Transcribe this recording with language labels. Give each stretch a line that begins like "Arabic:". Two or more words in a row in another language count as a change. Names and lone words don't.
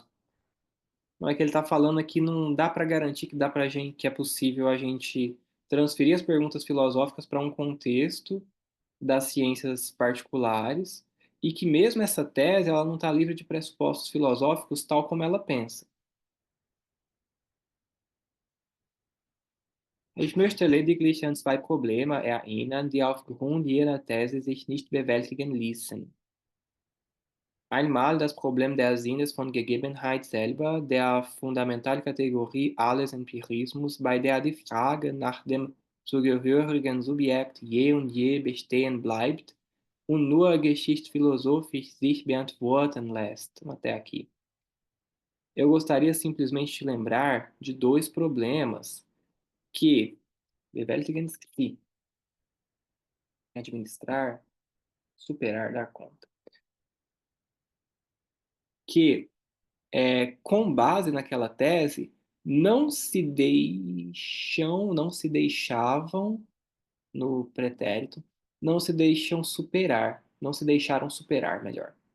Portuguese: Não é que ele está falando aqui, não dá para garantir que dá para gente, que é possível a gente transferir as perguntas filosóficas para um contexto das ciências particulares e que mesmo essa tese ela não está livre de pressupostos filosóficos tal como ela pensa.
German: Ich möchte lediglich an zwei Probleme erinnern, die aufgrund ihrer These sich nicht bewältigen ließen. Einmal das Problem der Sinnes von Gegebenheit selber, der Fundamentalkategorie alles Empirismus, bei der die Frage nach dem zugehörigen Subjekt je und je bestehen bleibt und nur geschichtsphilosophisch sich beantworten lässt.
Portuguese: Até aqui. Eu gostaria simplesmente de lembrar de dois problemas que
German: bewältigen sich,
Portuguese: administrar, superar, dar conta. Que, com base naquela tese, não se deixavam, no pretérito, não se deixaram superar, melhor.